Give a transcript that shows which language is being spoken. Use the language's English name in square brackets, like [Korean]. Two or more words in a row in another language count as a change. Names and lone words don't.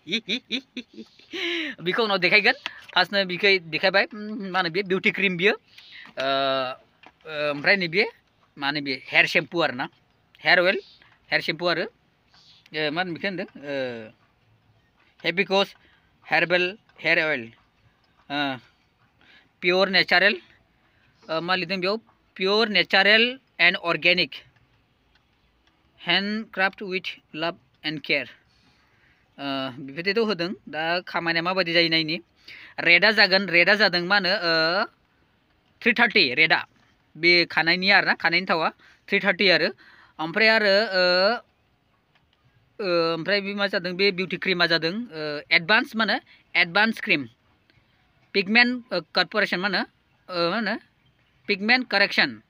[Bodo] बेखौ उनाव देखायगोन फार्स्टनो बेखौ देखायबाय मा होनो बे [English] beauty cream [Bodo] बियो ओमफ्राय नैबे मा होनो बे [English] hair shampoo [Bodo] आरोना [English] hair oil hair shampoo [Bodo] आरो मा होनो बेखौ होनदों [English] hibiscus herbal hair oil pure natural [Bodo] मा लिरदों बेयाव [English] pure natural and organic handcraft with love and care [Bodo] बेबायदिथ' होदों दा खामानिया माबायदि जायो नायनि रेटआ जादों मा होनो 330 रेटआ बे खानायनि आरोना खानायनि थावा 330 आरो ओमफ्राय बे मा जादों बे बिउटि क्रिमा जादों एडभान्स मा होनो [English] advance cream pigment corporation [Bodo] मा होनो [English] pigment correction